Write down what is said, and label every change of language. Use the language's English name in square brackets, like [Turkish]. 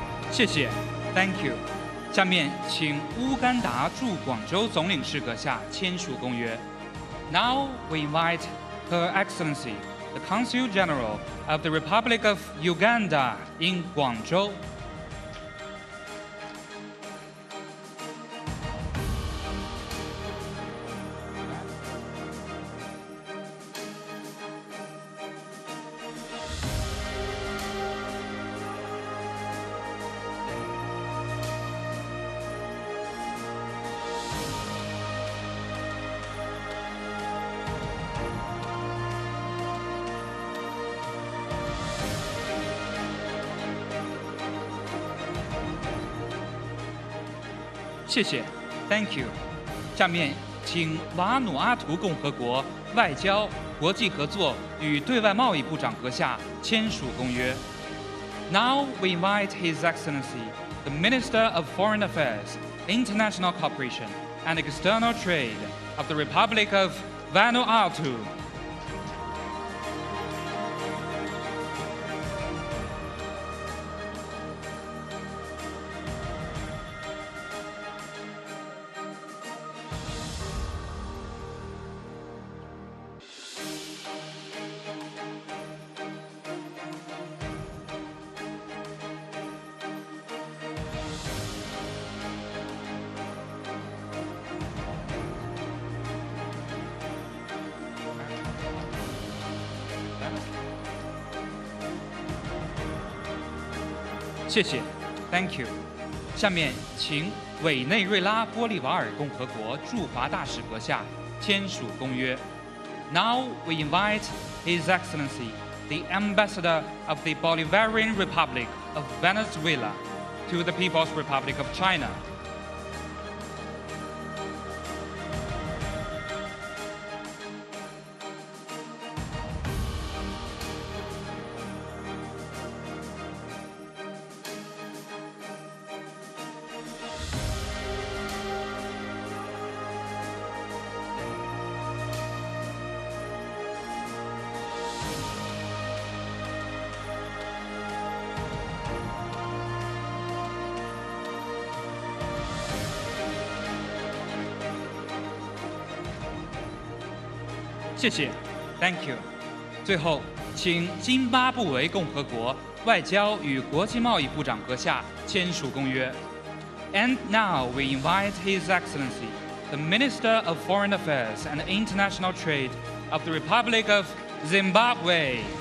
[Chinese] 谢谢 ， [English] Thank you。 [Chinese] 下面请乌干达驻广州总领事阁下签署公约。 [English] Now we invite Her Excellency, the Consul General of the Republic of Uganda in Guangzhou. [Chinese] 谢谢 ， [English] Thank you。 [Chinese] 下面请瓦努阿图共和国外交、国际合作与对外贸易部长阁下签署公约。 [English] Now we invite His Excellency, the Minister of Foreign Affairs, International Cooperation and External Trade of the Republic of Vanuatu. [Chinese] 谢谢 ， [English] Thank you。 [Chinese] 下面请委内瑞拉玻利瓦尔共和国驻华大使阁下签署公约。 [English] Now we invite His Excellency, the Ambassador of the Bolivarian Republic of Venezuela, to the People's Republic of China. [Chinese] 谢谢 ， [English] Thank you。 [Chinese] 最后，请津巴布韦共和国外交与国际贸易部长阁下签署公约。 [English] And now we invite His Excellency, the Minister of Foreign Affairs and International Trade of the Republic of Zimbabwe.